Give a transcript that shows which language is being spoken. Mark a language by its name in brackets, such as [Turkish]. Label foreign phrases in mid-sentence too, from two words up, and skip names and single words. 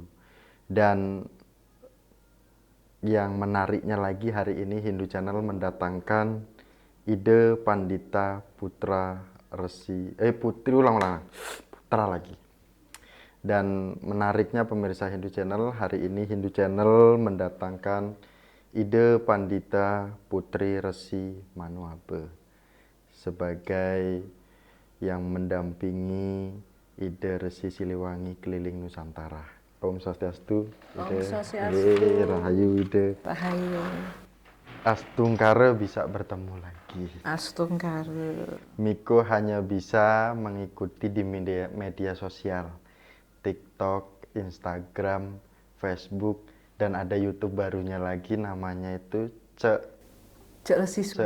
[Indonesian] Dan yang menariknya lagi, hari ini Hindu Channel mendatangkan Ide Pandita Putra Resi Putra lagi. Dan menariknya pemirsa Hindu Channel, hari ini Hindu Channel mendatangkan Ide Pandita Putri Resi Manuabe sebagai yang mendampingi Ide Resi Siliwangi keliling Nusantara. [Sanskrit] Om Swastiastu. Om Swastiastu. [Indonesian] Rahayu Ide. Rahayu. Astungkare bisa bertemu lagi. Astungkare. Miko hanya bisa mengikuti di media sosial, TikTok, Instagram, Facebook, dan ada YouTube barunya lagi namanya itu Cek Resi Sunda.